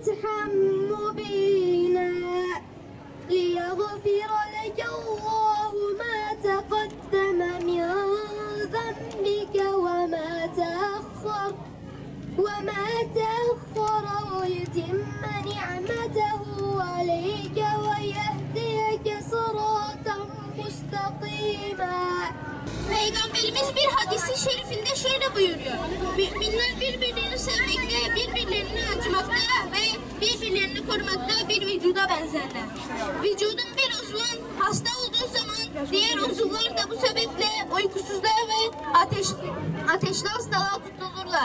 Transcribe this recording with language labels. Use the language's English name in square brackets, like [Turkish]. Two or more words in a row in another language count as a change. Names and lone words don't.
[Arabic] فتحا مبينا ليغفر لك الله ما تقدم من ذنبك وما تأخر ويتم نعمته عليك ويهديك صراطا مستقيما. [Turkish] Peygamberimiz bir hadisi şerifinde şöyle buyuruyor: müminler birbirlerini sevmekte, birbirlerini acımakta ve birbirlerini korumakta bir vücuda benzerler. Vücudun bir uzvun hasta olduğu zaman diğer uzuvlar da bu sebeple uykusuzluğa ve ateşli hastalığa tutulurlar.